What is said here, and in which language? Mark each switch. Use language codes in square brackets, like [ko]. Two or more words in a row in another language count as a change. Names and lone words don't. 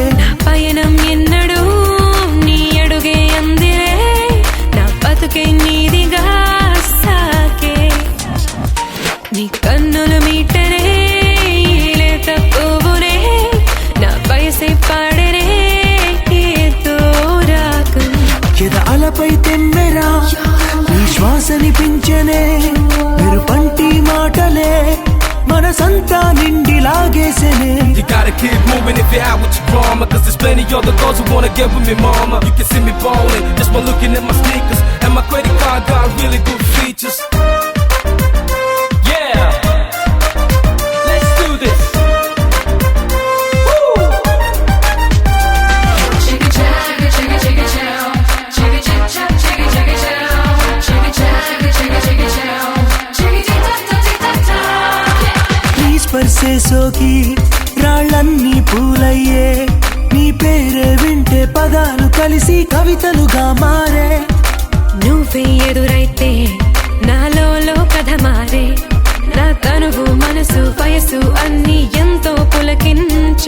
[te] నా పయనం ఎన్నడూ నీ అడుగే అందిరే నా బతుకే నీదిగా సాకే నీ కన్నులు మీటరే లేత పువ్వునే నా వయసే పాడరే ఏదో రాగం చెదలపై తెమ్మెరా నీ శ్వాసని పించనే మెరు పంటి మాటలే మనసంతా నిండి లాగేసెనే [en] You gotta keep moving if you're out with your drama. Cause there's plenty other girls who wanna get with me, mama. You can see me ballin' just by looking at my sneakers. And my credit card got really good features. Yeah, let's do this. Woo! Chicka chicka chicka chicka chow, chicka chicka chicka chicka chicka chow, chicka chicka chicka chicka chow, chicka chicka chicka chicka chow. [te] నీ స్పర్శే సోకి రాళ్ళన్నీ పూలయ్యే నీ పేరే వింటే పదాలు కలిసి కవితలుగా మారే నువ్వే ఎదురైతే నాలో కథ మారే నా తనువు మనసు వయసు అన్ని ఎంతో పులకించే